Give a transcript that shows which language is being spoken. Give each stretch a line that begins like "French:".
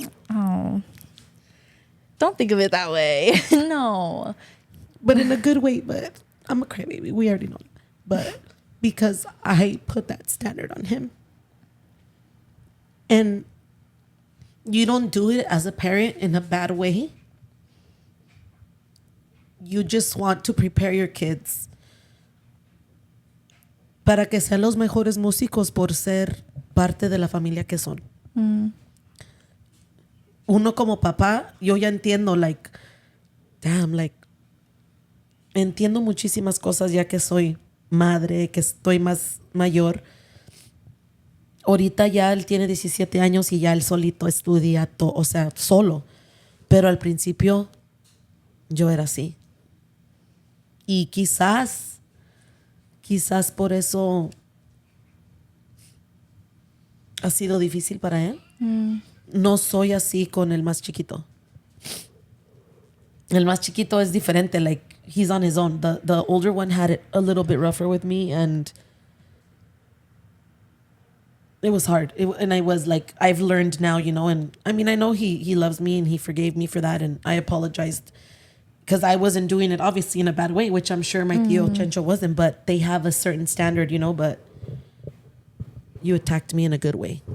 English: Oh, don't think of it that way. No. But in a good way, but I'm a crybaby. We already know that. But because I put that standard on him. And you don't do it as a parent in a bad way. You just want to prepare your kids
Spanish: para que sean los mejores músicos por ser parte de la familia que son. uno como papá, yo ya entiendo,
English: like, damn, like,
Spanish: entiendo muchísimas cosas ya que soy madre, que estoy más mayor. Ahorita ya él tiene 17 años y ya él solito estudia, o sea, solo. Pero al principio yo era así. Y quizás por eso ha sido difícil para él. No soy así con el más chiquito. El más chiquito es diferente,
English: like, he's on his own. The older one had it a little bit rougher with me, and it was hard. And I was like, I've learned now, you know, and I mean, I know he loves me and he forgave me for that, and I apologized because I wasn't doing it obviously in a bad way, which I'm sure my tío Chencho wasn't, but they have a certain standard, you know, but you attacked me in a good way.